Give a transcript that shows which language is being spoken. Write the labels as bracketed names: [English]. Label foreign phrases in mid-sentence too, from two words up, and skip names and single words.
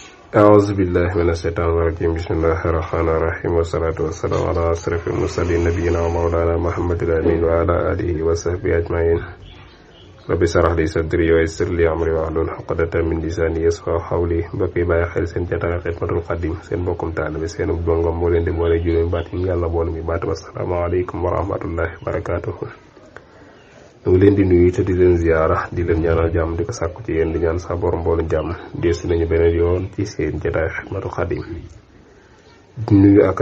[Arabic] أعوذ بالله من الشيطان الرجيم بسم الله الرحمن الرحيم والصلاة والسلام على أشرف المرسلين نبينا ومولانا محمد الأمين وعلى آله وصحبه أجمعين رب اشرح لي صدري ويسر لي أمري واحلل عقدة من لساني يفقهوا قولي [Wolof] mbokk yi bàyyi xel seen jotaay Xidmatul Xadim seen mbokkum taalibe seen dongam moo leen di boole juróom baat yi yàlla boole mi baat [Arabic] السلام عليكم ورحمة الله وبركاته [Wolof] ñu ngi leen di nuyu te di leen ziyaara di leen ñaanal jàmm di ko sàkku ci yéen di ñaan sa borom mboolu jàmm deesu nañu beneen yoon ci seen jotaay Xidmatul Xadim di nuyu ak